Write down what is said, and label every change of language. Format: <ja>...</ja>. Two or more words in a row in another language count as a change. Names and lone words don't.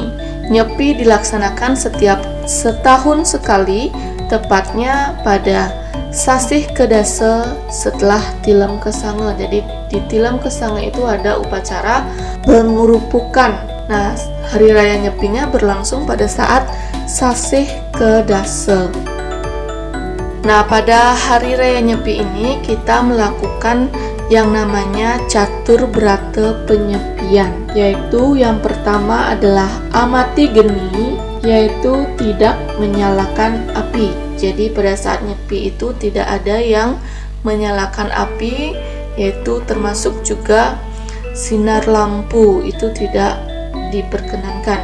<id>Nyepi dilaksanakan setiap setahun sekali, tepatnya pada Sasih Kedasa setelah Tilem Kesange. Jadi di Tilem Kesange itu ada upacara pengurupukan. Nah, hari raya Nyepinya berlangsung pada saat Sasih Kedasa. Nah, pada hari raya Nyepi ini kita melakukan yang namanya Catur Brata Penyepian, yaitu yang pertama adalah amati geni, yaitu tidak menyalakan api. Jadi pada saat Nyepi itu tidak ada yang menyalakan api, yaitu termasuk juga sinar lampu, itu tidak diperkenankan.</id>